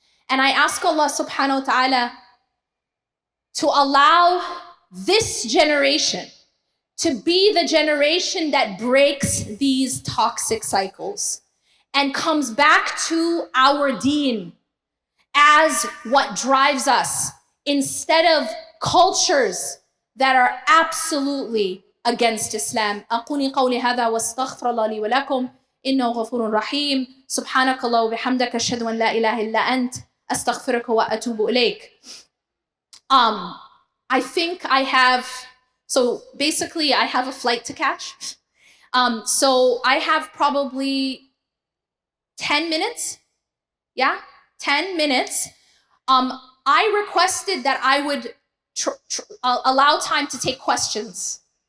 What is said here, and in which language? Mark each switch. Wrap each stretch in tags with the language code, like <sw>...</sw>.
<en>And I ask Allah subhanahu wa ta'ala to allow this generation to be the generation that breaks these toxic cycles and comes back to our deen as what drives us, instead of cultures that are absolutely against Islam.</en> <ar>أقول قولي هذا واستغفر الله لي ولكم إنه غفور رحيم سبحانك الله وبحمدك أشهد أن لا إله إلا أنت أستغفرك وأتوب إليك.</ar> <en>I think I have, so basically I have a flight to catch. So I have probably 10 minutes. Yeah, 10 minutes. I requested that I would allow time to take questions.</en>